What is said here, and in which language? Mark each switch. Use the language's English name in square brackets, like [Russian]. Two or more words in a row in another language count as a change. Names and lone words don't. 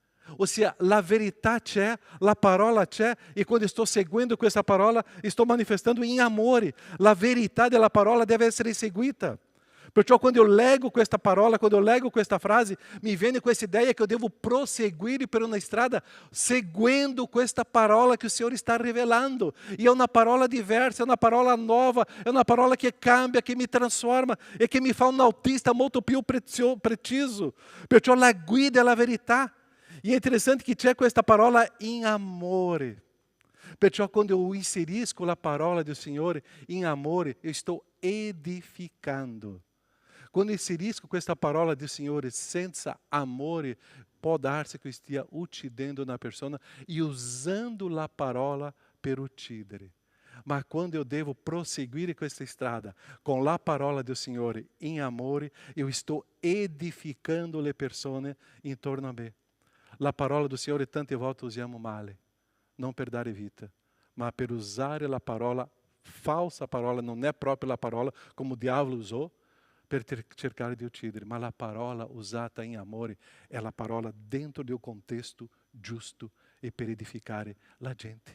[Italian] Ossia, la verità c'è, la parola c'è, e quando sto seguendo questa parola, sto manifestando in amore. La verità della parola deve essere seguita. Perciò quando eu leggo questa parola, quando eu leggo questa frase, mi viene questa ideia che [Portuguese] eu devo [Italian] proseguire per una strada seguendo questa parola che [Portuguese] o Senhor está revelando. E é uma parola diversa, é uma parola nova, é uma parola que cambia, que me transforma e que me fa um autista [Italian] molto più preciso. Perciò la guida è la verità. E [Portuguese] é interessante que [Italian] c'è questa parola in amore. Perciò quando [Portuguese] eu [Italian] inserisco la parola [Portuguese] do Senhor em amore, eu estou edificando. [Italian] Quando inserisco questa parola do Signore senza amore, può darsi che stia uccidendo una persona e usando la parola per uccidere. Ma quando [Portuguese] eu devo [Italian] prosseguire questa strada con la parola del Signore in amore, [Portuguese] eu estou edificando [Italian] le persone intorno a me. La parola do Signore tante volte usiamo male, non per dare vita, ma per usare la parola, falsa parola, non è proprio la parola come il diavolo usò, per cercare di uccidere, ma la parola usata in amore è la parola dentro di un contesto giusto e per edificare la gente.